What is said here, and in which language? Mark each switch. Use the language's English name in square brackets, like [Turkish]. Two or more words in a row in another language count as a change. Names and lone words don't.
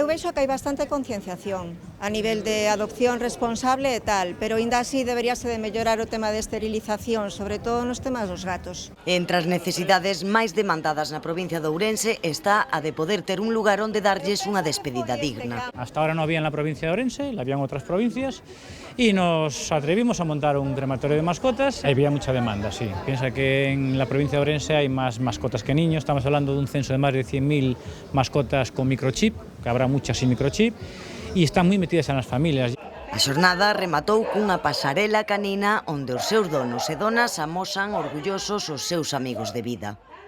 [Galician] Eu vexo que hai bastante concienciación a nivel de adopción responsable e tal, pero ainda así deberíase de mellorar o tema de esterilización, sobre todo nos temas dos gatos. Entre as necesidades máis demandadas na provincia de Ourense está a de poder ter un lugar onde darlles unha despedida digna. [Spanish] Hasta ahora no había en la provincia de Ourense, la había en otras provincias, y nos atrevimos a montar un crematorio de mascotas. Había mucha demanda, sí. Piensa que en la provincia de Ourense hay más mascotas que niños. Estamos hablando de un censo de más de 100.000 mascotas con microchip, que habrá muchas sin microchip, y están [Galician] moi metidas [Spanish] en las familias. [Galician] A xornada rematou cunha pasarela canina onde os seus donos e donas amosan orgullosos os seus amigos de vida.